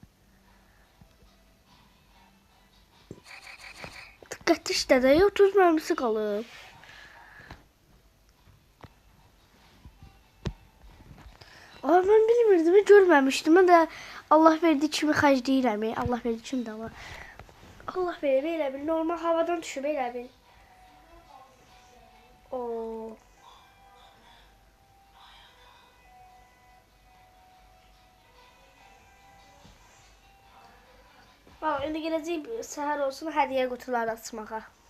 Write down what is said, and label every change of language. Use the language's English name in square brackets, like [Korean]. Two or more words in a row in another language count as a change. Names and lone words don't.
[Turkish] Dikkat işte de 30 mermisi kalır. Ben bilmirdim, görmemiştim. [Azerbaijani] Ben de Allah verdi kimi xac deyirəm. Allah verdi kimi də ama. Allah verir elə bil. Normal havadan düşüb elə bil. Oo. Bak, indi gələcək səhər olsun hədiyyə qutuları açmağa.